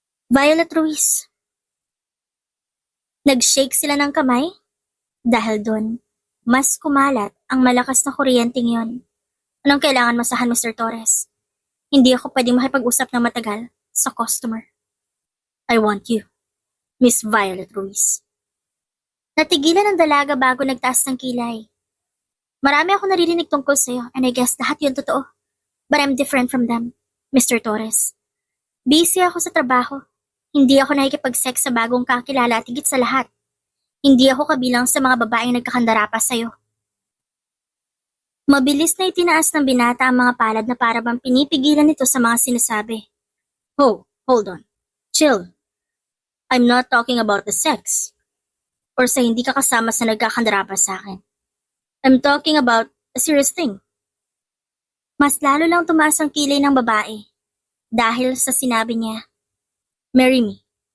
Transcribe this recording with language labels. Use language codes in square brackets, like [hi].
[tl] Violet Ruiz. Nag-shake sila ng kamay, dahil doon, mas kumalat ang malakas na kuryenteng yon. Anong kailangan masahan, Mr. Torres? Hindi ako pwedeng makipag-usap ng matagal sa customer. [en] I want you, Miss Violet Ruiz. [tl] Natigilan ang dalaga bago nagtaas ng kilay. Marami ako naririnig tungkol sa'yo [en] and I guess [tl] lahat yun totoo. [en] But I'm different from them, Mr. [tl] Torres. Busy ako sa trabaho. Hindi ako nakikipag-sex sa bagong kakilala at higit sa lahat. Hindi ako kabilang sa mga babaeng nagkakandara pa sa'yo. Mabilis na itinaas ng binata ang mga palad na para bang pinipigilan nito sa mga sinasabi. [en] Oh, hold on. Chill. I'm not talking about the sex. [tl] Or sa hindi ka kasama sa nagkakandara pa sa akin. [en] I'm talking about a serious thing. [tl] Mas lalo lang tumaas ang kilay ng babae dahil sa sinabi niya, [en] marry me.